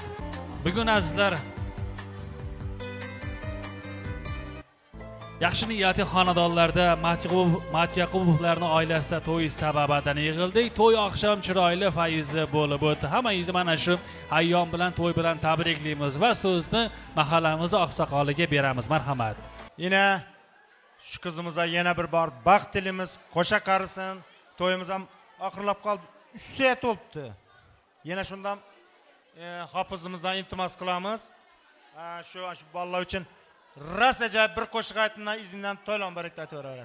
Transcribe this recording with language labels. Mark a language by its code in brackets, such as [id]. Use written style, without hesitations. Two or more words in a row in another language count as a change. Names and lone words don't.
[uz] Bugun azizlar yaxshi niyatli xonadonlarda Matyaqubovlarning oilasida to'y sababidan yig'ildik. To'y oqshom chiroyli fayzi bo'lib o'tdi. Hammangizni mana shu ayyom bilan to'y bilan tabriklaymiz va so'zni mahallamiz oqsoqoliga beramiz. Marhamat. [tr] Yine şu kızımıza [uz] yana bir bor baxt tilimiz qo'sha qarisin. To'yimiz ham oxirlab qoldi. 3 soat olibdi. Yana shundan hofizimizdan iltimos qilamiz. Shu bolalar uchun ras ajoyib bir qo'shiq aytdilar, izindan to'ylan barakda aytaverasiz.